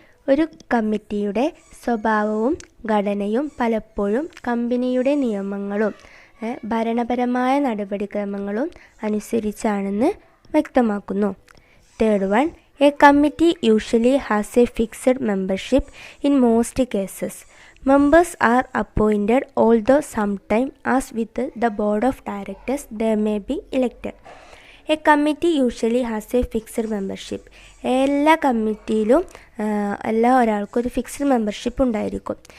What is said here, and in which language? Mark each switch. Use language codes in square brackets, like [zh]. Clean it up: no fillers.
[ml] ഒരു കമ്മിറ്റിയുടെ സ്വഭാവവും ഘടനയും പലപ്പോഴും കമ്പനിയുടെ നിയമങ്ങളും ഭരണപരമായ നടപടിക്രമങ്ങളും അനുസരിച്ചാണെന്ന് വ്യക്തമാക്കുന്നു. [en] Third one, a committee usually has a fixed membership in most cases. Members are appointed, although sometimes, as with the board of directors, they may be elected. A committee usually has a fixed membership. [ml] എല്ലാ കമ്മിറ്റിയിലും ഒരാൾക്കും ഒരു fixed membership ഉണ്ടായിരിക്കും.